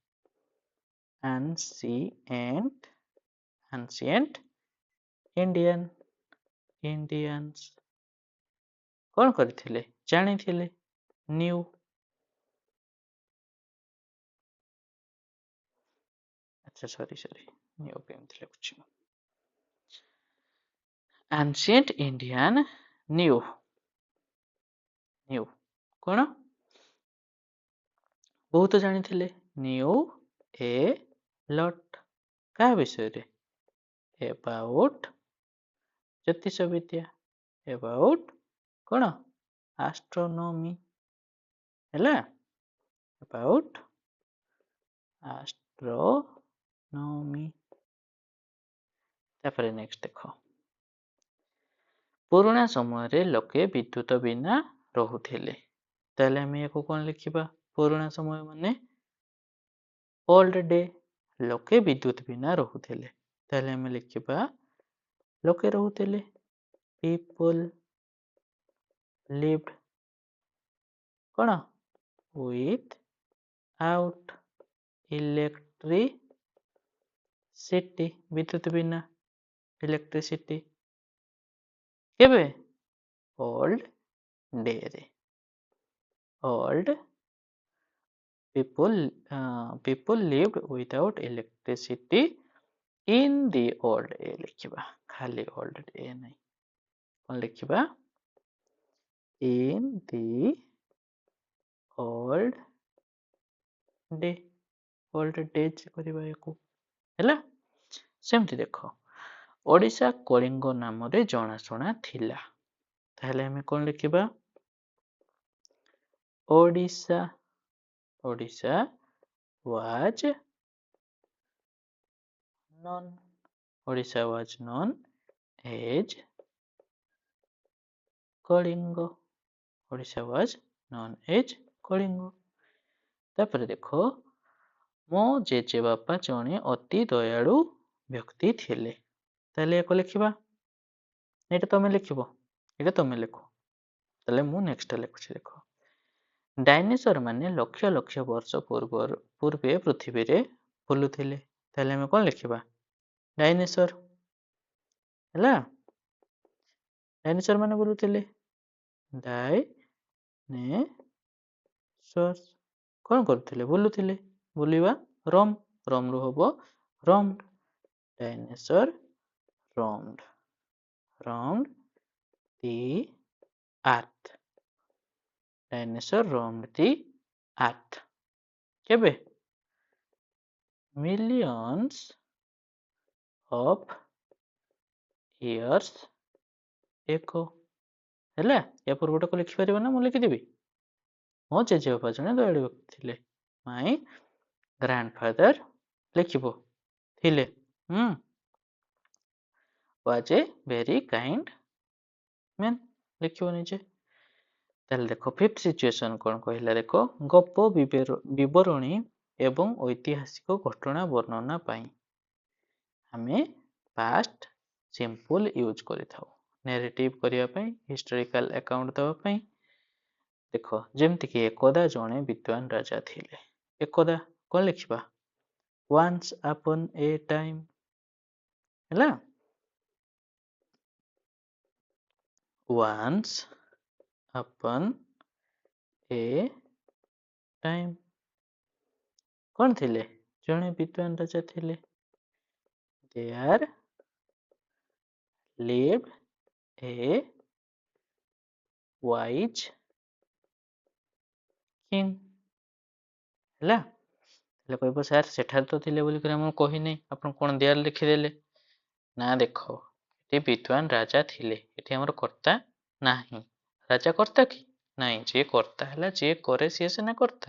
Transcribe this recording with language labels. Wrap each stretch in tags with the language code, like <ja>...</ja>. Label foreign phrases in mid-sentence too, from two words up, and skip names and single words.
<en>ancient Indians</en> <or>କ'ଣ କରିଥିଲେ? ଜାଣିଥିଲେ। knew। ଆଚ୍ଛା ସରି knew କେମିତି ଲେଖୁଛି?</or> <en>ancient Indian knew କ'ଣ?</en> <or>ବହୁତ ଜାଣିଥିଲେ।</or> <en>knew a lot।</en> <or>କାହା ବିଷୟରେ? about ଜ୍ୟୋତିଷ ବିଦ୍ୟା।</or> <en>about କ'ଣ? astronomy।</en> <or>ହେଲା,</or> <en>about astronomy।</en> <or>ତାପରେ ନେକ୍ସଟ ଦେଖ ପୁରୁଣା ସମୟରେ ଲୋକେ ବିଦ୍ୟୁତ ବିନା ରହୁଥିଲେ। ତାହେଲେ ଆମେ ୟାକୁ କ'ଣ ଲେଖିବା? ପୁରୁଣା ସମୟ ମାନେ</or> <en>old day.</en> <or>ଲୋକେ ବିଦ୍ୟୁତ ବିନା ରହୁଥିଲେ। ତାହେଲେ ଆମେ ଲେଖିବା ଲୋକେ ରହୁଥିଲେ।</or> <en>people lived କ'ଣ? without electricity।</en> <or>ବିଦ୍ୟୁତ ବିନା ଇଲେକ୍ଟ୍ରିସିଟି। କେବେ? ଓଲ୍ଡ ଡେରେ।</or> <en>old people lived without electricity in the old day ଲେଖିବା।</en> <or>ଖାଲି</or> <en>old day</en> <or>ନାହିଁ, କ'ଣ ଲେଖିବା?</or> <en>in the old day old days</en> <or>କରିବା ୟାକୁ ହେଲା। ସେମିତି ଦେଖ ଓଡ଼ିଶା କଳିଙ୍ଗ ନାମରେ ଜଣାଶୁଣା ଥିଲା। ତାହେଲେ ଆମେ କଣ ଲେଖିବା?</or> <en>ଓଡ଼ିଶା ଓଡ଼ିଶା was known ଓଡ଼ିଶା was known as କଳିଙ୍ଗ ଓଡ଼ିଶା was known as କଳିଙ୍ଗ।</en> <or>ତାପରେ ଦେଖ ମୋ ଜେଜେବାପା ଜଣେ ଅତି ଦୟାଳୁ ବ୍ୟକ୍ତି ଥିଲେ। ତାହେଲେ ୟାକୁ ଲେଖିବା। ଏଇଟା ତମେ ଲେଖିବ, ଏଇଟା ତମେ ଲେଖ। ତାହେଲେ ମୁଁ ନେକ୍ସଟ ଲେଖୁଛି ଦେଖ। ଡାଇନୋସର ମାନେ ଲକ୍ଷ ଲକ୍ଷ ବର୍ଷ ପୂର୍ବେ ପୃଥିବୀରେ ବୁଲୁଥିଲେ। ତାହେଲେ ଆମେ କଣ ଲେଖିବା? ଡାଇନୋସର ହେଲା। ଡାଇନୋସର ମାନେ ବୁଲୁଥିଲେ। ଡାଇନେସର କଣ କରୁଥିଲେ? ବୁଲୁଥିଲେ। ବୁଲିବା ରମ୍ ରୁ ହବ roamed।</or> <en>ଡାଇନୋସର roamed the earth। ଡାଇନୋସର roamed the earth କେବେ? millions of years ago ହେଲା।</en> <or>ୟା ପୂର୍ବଟାକୁ ଲେଖିପାରିବ ନା? ମୁଁ ଲେଖିଦେବି। ମୋ ଜେଜେବାପା ଜଣେ ଦୟାଳୁ ବ୍ୟକ୍ତି ଥିଲେ।</or> <en>my grandfather</en> <or>ଲେଖିବ ଥିଲେ।</or> <en>was a very kind man</en> <or>ଲେଖିବ ନିଜେ। ତାହେଲେ ଦେଖ</or> <en>fifth situation</en> <or>କଣ କହିଲା ଦେଖ। ଗପ ବିବରଣୀ ଏବଂ ଐତିହାସିକ ଘଟଣା ବର୍ଣ୍ଣନା ପାଇଁ ଆମେ</or> <en>past simple use</en> <or>କରିଥାଉ। ନେରେଟିଭ କରିବା ପାଇଁ,</or> <en>historical account</en> <or>ଦେବା ପାଇଁ। ଦେଖ ଯେମିତିକି ଏକଦା ଜଣେ ବିଦ୍ୱାନ ରାଜା ଥିଲେ। ଏକଦା କଣ ଲେଖିବା?</or> <en>once upon a time ହେଲା। once upon a time</en> <or>କଣ ଥିଲେ? ଜଣେ ବିଦ୍ୱାନ ରାଜା ଥିଲେ।</or> <en>there lived a wise king ହେଲା।</en> <or>ହେଲେ କହିବ ସାର୍ ସେଠାରେ ତ ଥିଲେ ବୋଲିକରି ମୁଁ କହିନି, ଆପଣ କଣ ଦେୟାର ଲେଖିଦେଲେ? ନା ଦେଖ ଏଠି ବିଦ୍ୱାନ ରାଜା ଥିଲେ, ଏଠି ଆମର କର୍ତ୍ତା ନାହିଁ। ରାଜା କର୍ତ୍ତା କି? ନାଇଁ, ଯିଏ କର୍ତ୍ତା ହେଲା, ଯିଏ କରେ ସିଏ ସିନା କର୍ତ୍ତା।</or>